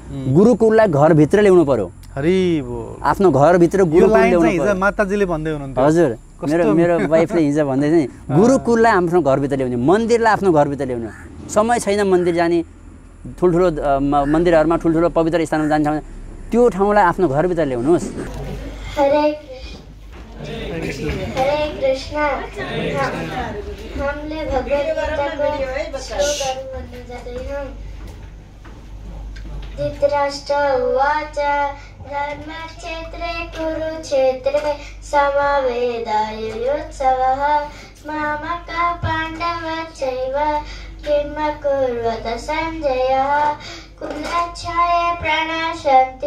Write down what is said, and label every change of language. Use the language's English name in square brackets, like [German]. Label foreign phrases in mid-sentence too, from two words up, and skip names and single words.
[Nepali] गुरुकुललाई घरभित्र ल्याउनु पर्यो। आफ्नो घरभित्र गुरुकुल ल्याउनु। माताजीले भन्दै हुनुहुन्थ्यो। हजुर, मेरो वाइफले हिजो भन्दै थियो नि, गुरुकुललाई आफ्नो घरभित्र ल्याउने, मन्दिरलाई आफ्नो घरभित्र ल्याउने। समय छैन मन्दिर जाने, ठुल्ठुलो मन्दिरहरूमा ठुल्ठुलो पवित्र स्थानमा जान्छ भने त्यो ठाउँलाई आफ्नो घरभित्र ल्याउनुहोस्। हरे कृष्ण। हमले भगवत गीताको श्लोकहरू भन्नु जाँदैनौँ। [Sanskrit] धृतराष्ट्र उवाच धर्मक्षेत्रे कुरुक्षेत्रे समवेदायुत्सवः मामकः पाण्डवश्चैव किम् अकुर्वत सञ्जयः कुलच्छाये प्रणश्यन्ति